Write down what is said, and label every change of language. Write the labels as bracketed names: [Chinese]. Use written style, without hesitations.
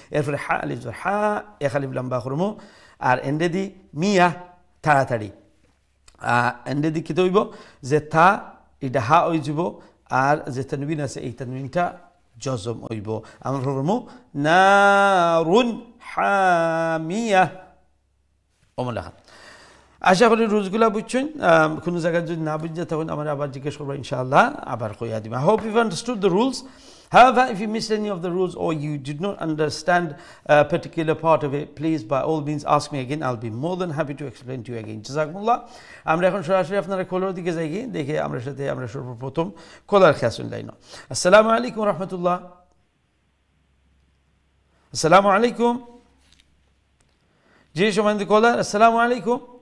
[Bangla] এরপরে হা আলিফ জবর হা এক আলিফ লম্বা করবো, আর এন্ডে দি মিয়া তাড়াতাড়ি, এন্ডে দি কি হইব যে থা এটা হা হয়ে যাব, আর যে তানবিন আছে এই তানবিনটা জজম হইব। আমরা করবো নারুন হামিয়া অমলাখান। আশা করি রুলসগুলো বুঝছেন। কোনো জায়গায় যদি না বুঝতে তখন আমরা আবার জিজ্ঞেস করবো, ইনশাআল্লাহ আবার কইয়া দিব। [English] I hope you've understood the rules. However, if you missed any of the rules or you did not understand a particular part of it, please by all means ask me again. I'll be more than happy to explain to you again. [Bangla] জাযাকুমুল্লাহ। আমরা এখন সরাসরি আপনারা কলার দিকে যাই, দেখে আমরা সাথে আমরা সর্বপ্রথম কলার খেয়া শুনলাই না। আসসালামু আলাইকুম রহমতুল্লাহ। আসসালামু আলাইকুম। জি সম্মানিত কলার, আসসালামু আলাইকুম।